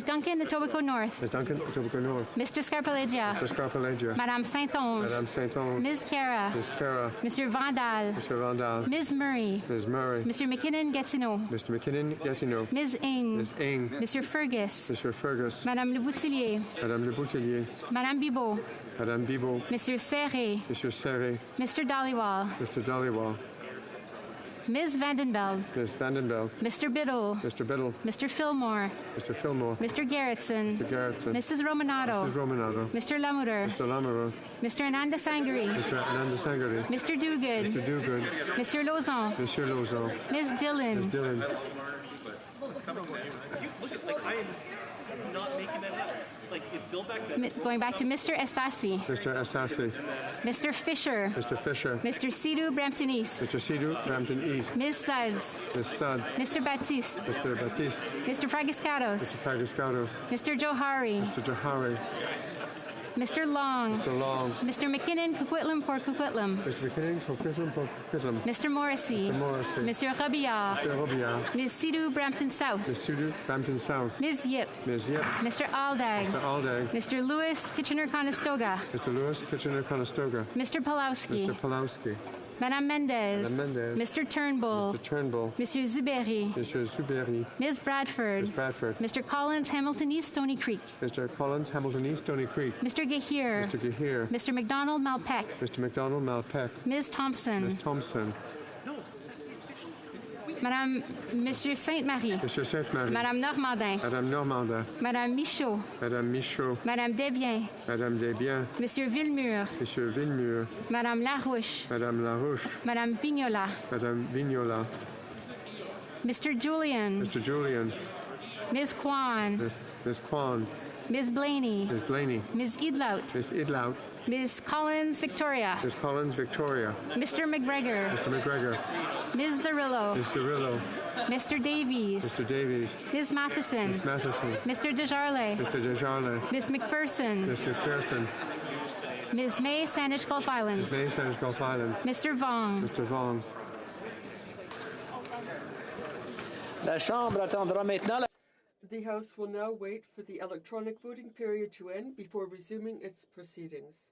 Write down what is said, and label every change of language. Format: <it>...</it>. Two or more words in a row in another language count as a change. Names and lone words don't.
<en>Duncan, Etobicoke North. Ms. Duncan, Etobicoke North. Mr. Scarpaleggia. Mr. Scarpaleggia. Madame Saint-Onge. Madame Saint-Onge. Ms. Cara. Ms. Cara. Mr. Vandal. Mr. Vandal. Ms. Murray. Ms. Murray. Mr. McKinnon-Gatineau. Mr. McKinnon-Gatineau. Ms. Ing. Ms. Ing. Mr. Fergus. Mr. Fergus. Madame Le Boutillier. Madame Le Boutillier. Madame Bibot. Madame Bibot. Monsieur Serré. Mr. Serré. Mr. Dhaliwal. Mr. Dhaliwal. Ms. Vandenbeld. Ms. Vandenbeld. Mr. Biddle. Mr. Biddle. Mr. Fillmore. Mr. Fillmore. Mr. Garrettson. Mr. Garrettson. Mrs. Romanato. Mrs. Romanato. Mr. Lamoureux. Mr. Lamoureux. Mr. Ananda Sangari. Mr. Ananda Sangari. Mr. Duguid. Mr. Duguid. Mr. Lauzon. Monsieur Lauzon. Ms. Dillon. Ms. Dillon. Going back to Mr. Essasi. Mr. Assassi. Mr. Fisher. Mr. Fisher. Mr. Sidhu Brampton East. Mr. Sidhu, Brampton East. Ms. Suds. Ms. Suds. Mr. Baptiste. Mr. Baptiste. Mr. Fragiscatos. Mr. Fragiscatos. Mr. Johari. Mr. Johari. Mr. Long. Mr. Long. Mr. McKinnon, Coquitlam for Coquitlam. Mr. McKinnon, Coquitlam for Coquitlam. Mr. Morrissey. Mr. Morrissey. Mr. Rabillard. Mr. Robillard. Ms. Sidhu Brampton South. Ms. Sidhu, Brampton South. Ms. Yip. Ms. Yip. Mr. Aldag. Mr. Aldag. Mr. Lewis Kitchener-Conestoga. Mr. Lewis, Kitchener-Conestoga. Mr. Pulowski. Mr. Pulowski. Madame Mendez. Madame Mendez. Mr. Turnbull. Mr. Turnbull. Monsieur Zuberi. Mr. Zuberi. Ms. Bradford. Ms. Bradford. Mr. Collins, Hamilton East, Stony Creek. Mr. Collins, Hamilton East, Stony Creek. Mr. Gahir. Mr. Gahir. Mr. McDonald, Malpeque. Mr. McDonald, Malpeque. Ms. Thompson. Ms. Thompson. Madame, Monsieur Sainte-Marie. Mr. Sainte-Marie. Madame Normandin. Madame Normandin. Madame Michaud. Madame Michaud. Madame Desbiens. Madame Desbiens. Monsieur Villemur. Monsieur Villemur. Madame Larouche. Madame Larouche. Madame Vignola. Madame Vignola. Mr. Julian. Mr. Julian. Ms. Kwan. Ms. Kwan. Ms. Blaney. Ms. Blaney. Ms. Idlout. Ms. Idlout. Ms. Collins, Victoria. Ms. Collins, Victoria. Mr. McGregor. Mr. McGregor. Ms. Zarillo. Ms. Zarillo. Mr. Davies. Mr. Davies. Ms. Matheson. Ms. Matheson. Mr. Desjarlais. Mr. Desjarlais. Ms. McPherson. Mr. McPherson. Ms. May, Saanich Gulf Islands. Ms. May, Saanich Gulf Islands. Mr. Vong. Mr. Vong.</en> <fr>La Chambre attendra maintenant la...</fr> <en>The House will now wait for the electronic voting period to end before resuming its proceedings.</en>